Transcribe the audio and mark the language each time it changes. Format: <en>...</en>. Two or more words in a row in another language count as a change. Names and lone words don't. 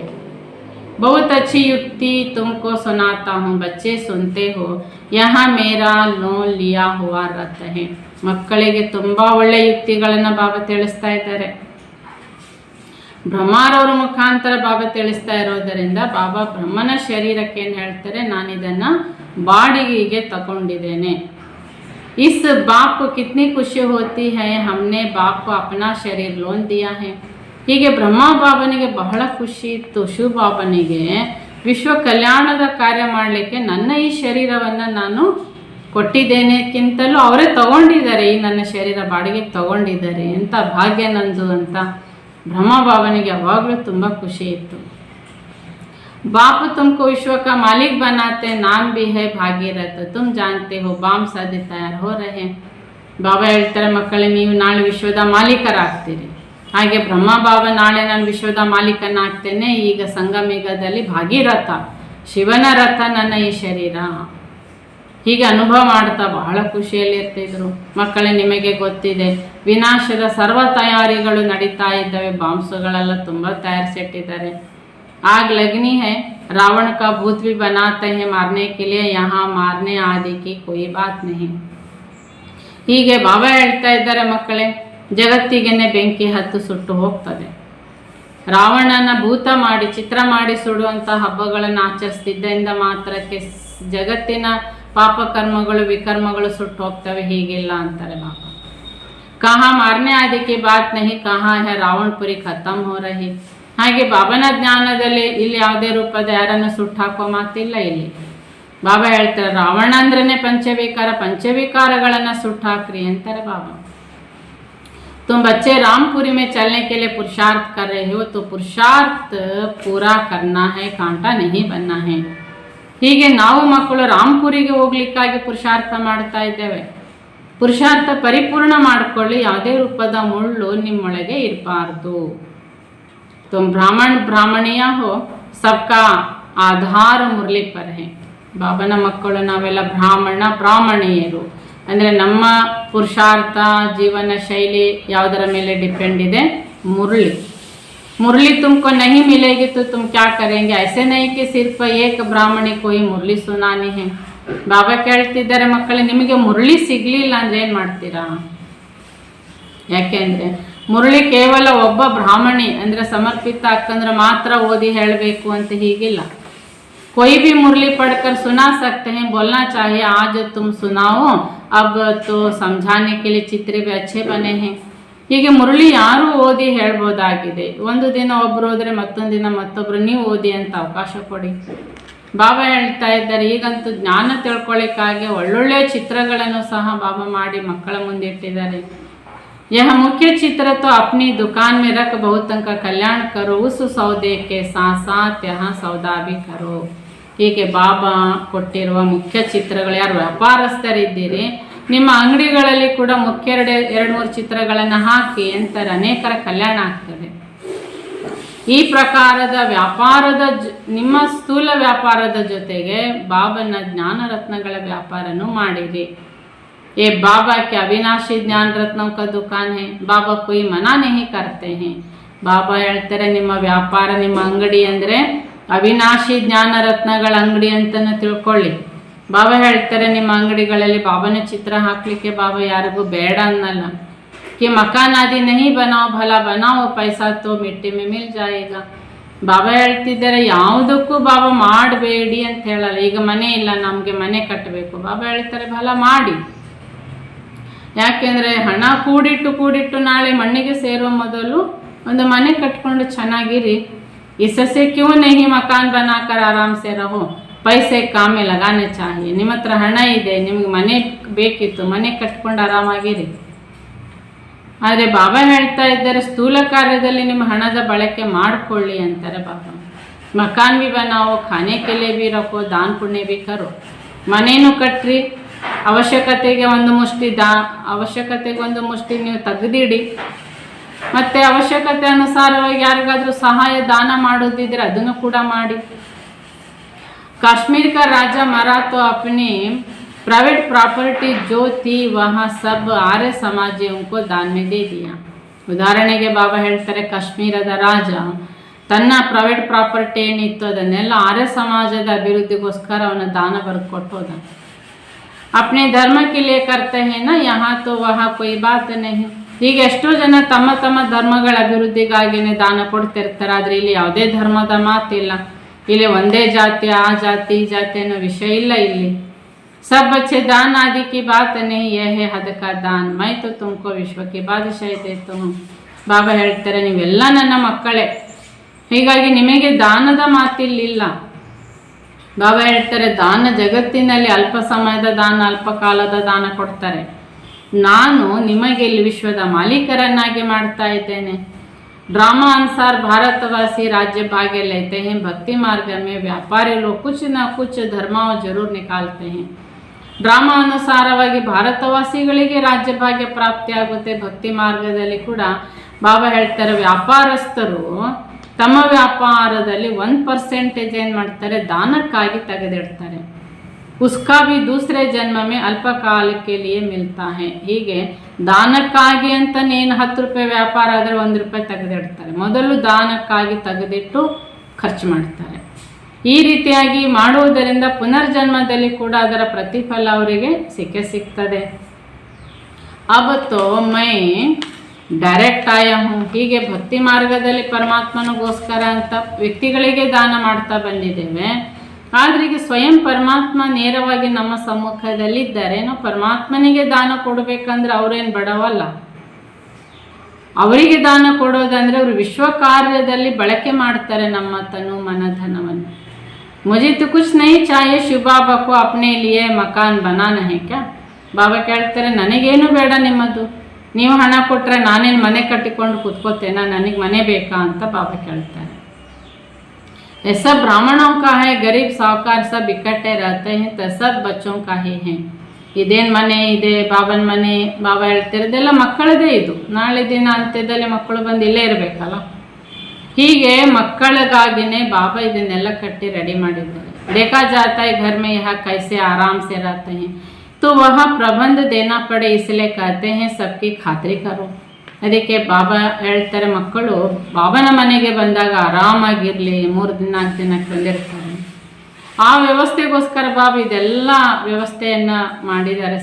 <hi>बहुत अच्छी युक्ति तुमको सुनाता हूँ, बच्चे सुनते हो. यहाँ मेरा लोन लिया हुआ रथ है.</hi> <kn>ಮಕ್ಕಳಿಗೆ ತುಂಬ ಒಳ್ಳೆಯ ಯುಕ್ತಿಗಳನ್ನು ಬಾಬಾ ತಿಳಿಸ್ತಾ ಇದ್ದಾರೆ. ಬ್ರಹ್ಮಾರವರ ಮುಖಾಂತರ ಬಾಬಾ ತಿಳಿಸ್ತಾ ಇರೋದರಿಂದ ಬಾಬಾ ಬ್ರಹ್ಮನ ಶರೀರಕ್ಕೆ ಏನು ಹೇಳ್ತಾರೆ, ನಾನು ಇದನ್ನು ಬಾಡಿಗೆಗೆ ತಗೊಂಡಿದ್ದೇನೆ.</kn> <hi>इस बाप को कितनी खुशी होती है, हमने बाप को अपना शरीर लोन दिया है.</hi> <kn>ಹೀಗೆ ಬ್ರಹ್ಮ ಬಾಬನಿಗೆ ಬಹಳ ಖುಷಿ ಇತ್ತು. ಶಿವ ಬಾಬನಿಗೆ ವಿಶ್ವ ಕಲ್ಯಾಣದ ಕಾರ್ಯ ಮಾಡಲಿಕ್ಕೆ ನನ್ನ ಈ ಶರೀರವನ್ನು ನಾನು ಕೊಟ್ಟಿದ್ದೇನೆಕ್ಕಿಂತಲೂ ಅವರೇ ತಗೊಂಡಿದ್ದಾರೆ, ಈ ನನ್ನ ಶರೀರ ಬಾಡಿಗೆಗೆ ತಗೊಂಡಿದ್ದಾರೆ, ಎಂಥ ಭಾಗ್ಯ ನಂದು ಅಂತ ಬ್ರಹ್ಮ ಬಾಬನಿಗೆ ಯಾವಾಗಲೂ ತುಂಬ ಖುಷಿ ಇತ್ತು.</kn> <hi>बाप तुमको विश्व का मालिक बनाते, नाम भी है भागीरथ, तुम जानते हो बाम शादी तैयार हो रहे.</hi> <kn>ಬಾಬಾ ಹೇಳ್ತಾರೆ, ಮಕ್ಕಳೇ ನೀವು ನಾಳೆ ವಿಶ್ವದ ಮಾಲೀಕರಾಗ್ತೀರಿ. ಹಾಗೆ ಬ್ರಹ್ಮ ಬಾಬಾ ನಾಳೆ ನಾನು ವಿಶ್ವದ ಮಾಲೀಕನಾಗ್ತೇನೆ. ಈಗ ಸಂಗಮೇಘದಲ್ಲಿ ಭಾಗೀರಥ ಶಿವನ ರಥ ನನ್ನ ಈ ಶರೀರ. ಹೀಗೆ ಅನುಭವ ಮಾಡ್ತಾ ಬಹಳ ಖುಷಿಯಲ್ಲಿ ಇರ್ತಿದ್ರು. ಮಕ್ಕಳೇ, ನಿಮಗೆ ಗೊತ್ತಿದೆ, ವಿನಾಶದ ಸರ್ವ ತಯಾರಿಗಳು ನಡೀತಾ ಇದ್ದಾವೆ. ಬಾಂಬ್ಸ್ಗಳೆಲ್ಲ ತುಂಬ ತಯಾರಿಸಿಟ್ಟಿದ್ದಾರೆ.</kn> <hi>आग लगनी है, रावण का भूत भी बनाते हैं मारने के लिए, यहाँ मारने आदि की कोई बात नहीं.</hi> <kn>ಹೀಗೆ ಬಾಬಾ ಹೇಳ್ತಾ ಇದ್ದಾರೆ, ಮಕ್ಕಳೇ, ಜಗತ್ತಿಗೆನೆ ಬೆಂಕಿ ಹತ್ತು ಸುಟ್ಟು ಹೋಗ್ತದೆ. ರಾವಣನ ಭೂತ ಮಾಡಿ ಚಿತ್ರ ಮಾಡಿ ಸುಡುವಂಥ ಹಬ್ಬಗಳನ್ನು ಆಚರಿಸ್ತಿದ್ದರಿಂದ ಮಾತ್ರಕ್ಕೆ ಜಗತ್ತಿನ ಪಾಪಕರ್ಮಗಳು ವಿಕರ್ಮಗಳು ಸುಟ್ಟು ಹೋಗ್ತವೆ, ಹೀಗಿಲ್ಲ ಅಂತಾರೆ ಬಾಬಾ.</kn> <hi>कहाँ मारने आदि की बात नहीं, कहाँ है रावणपुरी ख़त्म हो रही.</hi> <kn>ಹಾಗೆ ಬಾಬನ ಜ್ಞಾನದಲ್ಲಿ ಇಲ್ಲಿ ಯಾವುದೇ ರೂಪದ ಯಾರನ್ನು ಸುಟ್ಟು ಹಾಕೋ ಮಾತಿಲ್ಲ. ಇಲ್ಲಿ ಬಾಬಾ ಹೇಳ್ತಾರೆ, ರಾವಣ ಅಂದ್ರೇ ಪಂಚವಿಕಾರ, ಪಂಚವಿಕಾರಗಳನ್ನು ಸುಟ್ಟು ಹಾಕ್ರಿ ಅಂತಾರೆ ಬಾಬಾ.</kn> <hi>तुम बच्चे रामपुरी में चलने के लिए पुरुषार्थ कर रहे हो, तो पुरुषार्थ पूरा करना है, कांटा नहीं बनना है.</hi> <kn>ಹೀಗೆ ನಾವು ಮಕ್ಕಳು ರಾಮ್ಪುರಿಗೆ ಹೋಗ್ಲಿಕ್ಕಾಗಿ ಪುರುಷಾರ್ಥ ಮಾಡ್ತಾ ಇದ್ದೇವೆ. ಪುರುಷಾರ್ಥ ಪರಿಪೂರ್ಣ ಮಾಡಿಕೊಳ್ಳಿ, ಯಾವುದೇ ರೂಪದ ಮುಳ್ಳು ನಿಮ್ಮೊಳಗೆ ಇರಬಾರ್ದು.</kn> <hi>तुम ब्राह्मण ब्राह्मणिया हो, सबका आधार मुरली पर है.</hi> <kn>ಬಾಬನ ಮಕ್ಕಳು ನಾವೆಲ್ಲ ಬ್ರಾಹ್ಮಣ ಬ್ರಾಹ್ಮಣಿಯರು. ಅಂದರೆ ನಮ್ಮ ಪುರುಷಾರ್ಥ ಜೀವನ ಶೈಲಿ ಯಾವುದರ ಮೇಲೆ ಡಿಪೆಂಡ್ ಇದೆ? ಮುರಳಿ.</kn> <hi>मुरली तुमको नहीं मिलेगी तो तुम क्या करेंगे? ऐसे नहीं कि सिर्फ एक ब्राह्मणी को ही मुरली सुनानी है.</hi> <kn>ಬಾಬಾ ಕೇಳ್ತಿದ್ದಾರೆ, ಮಕ್ಕಳೇ, ನಿಮಗೆ ಮುರಳಿ ಸಿಗಲಿಲ್ಲ ಅಂದರೆ ಏನು ಮಾಡ್ತೀರಾ? ಯಾಕೆಂದರೆ ಮುರಳಿ ಕೇವಲ ಒಬ್ಬ ಬ್ರಾಹ್ಮಣಿ ಅಂದರೆ ಸಮರ್ಪಿತ ಅಕ್ಕಂದ್ರೆ ಮಾತ್ರ ಓದಿ ಹೇಳಬೇಕು ಅಂತ ಹೀಗಿಲ್ಲ.</kn> <hi>कोई भी मुरली पढ़कर सुना सकते हैं, बोलना चाहिए आज तुम सुनाओ, अब तो समझाने के लिए चित्र भी अच्छे बने हैं.</hi> <kn>ಹೀಗೆ ಮುರಳಿ ಯಾರು ಓದಿ ಹೇಳ್ಬೋದಾಗಿದೆ. ಒಂದು ದಿನ ಒಬ್ಬರು ಹೋದರೆ ಮತ್ತೊಂದು ದಿನ ಮತ್ತೊಬ್ಬರು ನೀವು ಓದಿ ಅಂತ ಅವಕಾಶ ಕೊಡಿ. ಬಾಬಾ ಹೇಳ್ತಾ ಇದ್ದಾರೆ, ಈಗಂತೂ ಜ್ಞಾನ ತಿಳ್ಕೊಳ್ಳಿಕ್ಕಾಗಿ ಒಳ್ಳೊಳ್ಳೆ ಚಿತ್ರಗಳನ್ನು ಸಹ ಬಾಬಾ ಮಾಡಿ ಮಕ್ಕಳ ಮುಂದೆ ಇಟ್ಟಿದ್ದಾರೆ.</kn> <hi>यह मुख्य चित्र तो अपनी दुकान में रख बहुतों का कल्याण करो, उस सौदे के साथ साथ यहाँ सौदा भी करो.</hi> <kn>ಹೀಗೆ ಬಾಬಾ ಕೊಟ್ಟಿರುವ ಮುಖ್ಯ ಚಿತ್ರಗಳು, ಯಾರು ವ್ಯಾಪಾರಸ್ಥರಿದ್ದೀರಿ ನಿಮ್ಮ ಅಂಗಡಿಗಳಲ್ಲಿ ಕೂಡ ಮುಖ್ಯ ಎರಡು ಮೂರು ಚಿತ್ರಗಳನ್ನು ಹಾಕಿ ಅಂತಾರೆ, ಅನೇಕರ ಕಲ್ಯಾಣ ಆಗ್ತದೆ. ಈ ಪ್ರಕಾರದ ವ್ಯಾಪಾರದ ನಿಮ್ಮ ಸ್ಥೂಲ ವ್ಯಾಪಾರದ ಜೊತೆಗೆ ಬಾಬನ ಜ್ಞಾನ ರತ್ನಗಳ ವ್ಯಾಪಾರನೂ ಮಾಡಿರಿ.</kn> <hi>ये बाबा के अविनाशी ज्ञान रत्नों का दुकान है, बाबा कोई मना नहीं करते हैं.</hi> <kn>ಬಾಬಾ ಹೇಳ್ತಾರೆ, ನಿಮ್ಮ ವ್ಯಾಪಾರ ನಿಮ್ಮ ಅಂಗಡಿ ಅಂದರೆ ಅವಿನಾಶಿ ಜ್ಞಾನ ರತ್ನಗಳ ಅಂಗಡಿ ಅಂತಲೂ ತಿಳ್ಕೊಳ್ಳಿ. ಬಾಬಾ ಹೇಳ್ತಾರೆ, ನಿಮ್ಮ ಅಂಗಡಿಗಳಲ್ಲಿ ಬಾಬನ ಚಿತ್ರ ಹಾಕಲಿಕ್ಕೆ ಬಾಬಾ ಯಾರಿಗೂ ಬೇಡ ಅನ್ನಲ್ಲ.</kn> <hi>कि मकान आदि नहीं बनाओ, भला बनाओ, पैसा तो मिट्टी में मिल जाएगा.</hi> <kn>ಬಾಬಾ ಹೇಳ್ತಿದ್ದಾರೆ, ಯಾವುದಕ್ಕೂ ಬಾಬಾ ಮಾಡಬೇಡಿ ಅಂತ ಹೇಳಲ್ಲ. ಈಗ ಮನೆ ಇಲ್ಲ, ನಮಗೆ ಮನೆ ಕಟ್ಟಬೇಕು, ಬಾಬಾ ಹೇಳ್ತಾರೆ ಭಲ ಮಾಡಿ. ಯಾಕೆಂದರೆ ಹಣ ಕೂಡಿಟ್ಟು ನಾಳೆ ಮಣ್ಣಿಗೆ ಸೇರುವ ಮೊದಲು ಒಂದು ಮನೆ ಕಟ್ಕೊಂಡು ಚೆನ್ನಾಗಿರಿ.</kn> <hi>इससे क्यों नहीं मकान बनाकर आराम से रहो, पैसे काम में लगाने चाहिए.</hi> <kn>ನಿಮ್ಮ ಹತ್ರ ಹಣ ಇದೆ, ನಿಮಗೆ ಮನೆ ಬೇಕಿತ್ತು, ಮನೆ ಕಟ್ಕೊಂಡು ಆರಾಮಾಗಿರಿ. ಆದರೆ ಬಾಬಾ ಹೇಳ್ತಾ ಇದ್ದಾರೆ, ಸ್ಥೂಲ ಕಾರ್ಯದಲ್ಲಿ ನಿಮ್ಮ ಹಣದ ಬಳಕೆ ಮಾಡಿಕೊಳ್ಳಿ ಅಂತಾರೆ ಬಾಬಾ.</kn> <hi>मकान भी बनाओ, खाने के लिए भी रखो, दान पुण्य भी करो.</hi> <kn>ಮನೇನು ಕಟ್ರಿ, ಅವಶ್ಯಕತೆಗೆ ಒಂದು ಮುಷ್ಟಿ ನೀವು ತೆಗೆದಿಡಿ. ಮತ್ತು ಅವಶ್ಯಕತೆ ಅನುಸಾರವಾಗಿ ಯಾರಿಗಾದರೂ ಸಹಾಯ ದಾನ ಮಾಡೋದಿದ್ರೆ ಅದನ್ನು ಕೂಡ ಮಾಡಿ.</kn> <hi>ಕಾಶ್ಮೀರ का राजा मरा तो अपनी</hi> <en>private property</en> <hi>जो थी वहाँ सब आर्य समाजियों को दान में दे दिया.</hi> <kn>ಉದಾಹರಣೆಗೆ ಬಾಬಾ ಹೇಳ್ತಾರೆ, ಕಾಶ್ಮೀರದ ರಾಜ ತನ್ನ</kn> <en>private property</en> <kn>ಏನಿತ್ತು ಅದನ್ನೆಲ್ಲ ಆರ್ಯ ಸಮಾಜದ ಅಭಿವೃದ್ಧಿಗೋಸ್ಕರ ಅವನ ದಾನ ಬರೆದು ಕೊಟ್ಟೋದ.</kn> <hi>अपने धर्म के लिए करते हैं ना, यहाँ तो वहाँ कोई बात नहीं.</hi> <kn>ಹೀಗೆ ಎಷ್ಟೋ ಜನ ತಮ್ಮ ತಮ್ಮ ಧರ್ಮಗಳ ಅಭಿವೃದ್ಧಿಗಾಗಿನೇ ದಾನ ಕೊಡ್ತಿರ್ತಾರೆ. ಆದರೆ ಇಲ್ಲಿ ಯಾವುದೇ ಧರ್ಮದ ಮಾತಿಲ್ಲ. ಇಲ್ಲಿ ಒಂದೇ ಜಾತಿ ಆ ಜಾತಿ ಈ ಜಾತಿ ಅನ್ನೋ ವಿಷಯ ಇಲ್ಲ.</kn> <hi>ಇಲ್ಲಿ सब बच्चे दान आदि की बात नहीं, यह है हद का दान. मैं तो तुमको विश्व की बादशाही देता हूँ.</hi> <kn>ಬಾಬಾ ಹೇಳ್ತಾರೆ, ನೀವೆಲ್ಲ ನನ್ನ ಮಕ್ಕಳೇ, ಹೀಗಾಗಿ ನಿಮಗೆ ದಾನದ ಮಾತಿಲ್ಲ. ಬಾಬಾ ಹೇಳ್ತಾರೆ, ದಾನ ಜಗತ್ತಿನಲ್ಲಿ ಅಲ್ಪ ಸಮಯದ ದಾನ, ಅಲ್ಪ ಕಾಲದ ದಾನ ಕೊಡ್ತಾರೆ. ನಾನು ನಿಮಗೆ ಇಲ್ಲಿ ವಿಶ್ವದ ಮಾಲೀಕರನ್ನಾಗಿ ಮಾಡ್ತಾ ಇದ್ದೇನೆ.</kn> <hi>ड्रामा अनुसार भारतवासी राज्य भाग्य लेते हैं. भक्ति मार्ग में व्यापारी लोग कुछ न कुछ धर्माओं जरूर निकालते हैं.</hi> <kn>ಡ್ರಾಮಾ ಅನುಸಾರವಾಗಿ ಭಾರತವಾಸಿಗಳಿಗೆ ರಾಜ್ಯ ಭಾಗ್ಯ ಪ್ರಾಪ್ತಿಯಾಗುತ್ತೆ. ಭಕ್ತಿ ಮಾರ್ಗದಲ್ಲಿ ಕೂಡ ಬಾಬಾ ಹೇಳ್ತಾರೆ, ವ್ಯಾಪಾರಸ್ಥರು ತಮ್ಮ ವ್ಯಾಪಾರದಲ್ಲಿ 1% ಏನು ಮಾಡ್ತಾರೆ, ದಾನಕ್ಕಾಗಿ ತೆಗೆದಿಡ್ತಾರೆ.</kn> <hi>उसका भी दूसरे जन्म में अल्पकाल के लिए मिलता है.</hi> <kn>ಹೀಗೆ ದಾನಕ್ಕಾಗಿ ಅಂತನೇನು 10 ರೂಪಾಯಿ ವ್ಯಾಪಾರ ಆದರೆ 1 ರೂಪಾಯಿ ತೆಗೆದಿಡ್ತಾರೆ. ಮೊದಲು ದಾನಕ್ಕಾಗಿ ತೆಗೆದಿಟ್ಟು ಖರ್ಚು ಮಾಡ್ತಾರೆ. ಈ ರೀತಿಯಾಗಿ ಮಾಡುವುದರಿಂದ ಪುನರ್ಜನ್ಮದಲ್ಲಿ ಕೂಡ ಅದರ ಪ್ರತಿಫಲ ಅವರಿಗೆ ಸಿಗ್ತದೆ.</kn> <hi>अब तो मैं डायरेक्ट आया हूँ.</hi> <kn>ಹೀಗೆ ಭಕ್ತಿ ಮಾರ್ಗದಲ್ಲಿ ಪರಮಾತ್ಮನಿಗೋಸ್ಕರ ಅಂತ ವ್ಯಕ್ತಿಗಳಿಗೆ ದಾನ ಮಾಡ್ತಾ ಬಂದಿದ್ದೇವೆ. ಆದರೆ ಈಗ ಸ್ವಯಂ ಪರಮಾತ್ಮ ನೇರವಾಗಿ ನಮ್ಮ ಸಮ್ಮುಖದಲ್ಲಿದ್ದಾರೆ. ನಾವು ಪರಮಾತ್ಮನಿಗೆ ದಾನ ಕೊಡಬೇಕಂದ್ರೆ ಅವರೇನು ಬಡವಲ್ಲ. ಅವರಿಗೆ ದಾನ ಕೊಡೋದಂದರೆ ಅವರು ವಿಶ್ವ ಕಾರ್ಯದಲ್ಲಿ ಬಳಕೆ ಮಾಡ್ತಾರೆ ನಮ್ಮ ತನು ಮನಧನವನ್ನು.</kn> <hi>ಮುझे तो कुछ नहीं चाहिए शिव बाबा को अपने लिए मकान बनाना है क्या.</hi> <kn>ಬಾಬಾ ಕೇಳ್ತಾರೆ, ನನಗೇನು ಬೇಡ ನಿಮ್ಮದು, ನೀವು ಹಣ ಕೊಟ್ಟರೆ ನಾನೇನು ಮನೆ ಕಟ್ಟಿಕೊಂಡು ಕೂತ್ಕೋತೇನಾ, ನನಗೆ ಮನೆ ಬೇಕಾ ಅಂತ ಬಾಬಾ ಕೇಳ್ತಾರೆ.</kn> <hi>ऐसा ब्राह्मणों का है, गरीब साहूकार सब इकट्ठे रहते हैं तो सब बच्चों का ही है.</hi> <kn>ಇದೇನು ಮನೆ ಇದೆ, ಬಾಬನ ಮನೆ, ಬಾಬಾ ಹೇಳ್ತಿರೋದೆಲ್ಲ ಮಕ್ಕಳದೇ. ಇದು ನಾಳೆ ದಿನ ಅಂತ್ಯದಲ್ಲಿ ಮಕ್ಕಳು ಬಂದು ಇಲ್ಲೇ ಇರಬೇಕಲ್ಲ. ಹೀಗೆ ಮಕ್ಕಳಿಗಾಗಿನೇ ಬಾಬಾ ಇದನ್ನೆಲ್ಲ ಕಟ್ಟಿ ರೆಡಿ ಮಾಡಿದ್ದಾರೆ.</kn> <hi>देखा जाता है घर में यहाँ कैसे आराम से रहते हैं तो वहाँ प्रबंध देना पड़े, इसलिए कहते हैं सबकी खातिरी करो.</hi> <kn>ಅದಕ್ಕೆ ಬಾಬಾ ಹೇಳ್ತಾರೆ, ಮಕ್ಕಳು ಬಾಬನ ಮನೆಗೆ ಬಂದಾಗ ಆರಾಮಾಗಿರಲಿ. 3 ದಿನ 4 ದಿನಕ್ಕೆ ಬಂದಿರ್ತಾರೆ. ಆ ವ್ಯವಸ್ಥೆಗೋಸ್ಕರ ಬಾಬಾ ಇದೆಲ್ಲ ವ್ಯವಸ್ಥೆಯನ್ನು ಮಾಡಿದ್ದಾರೆ.</kn>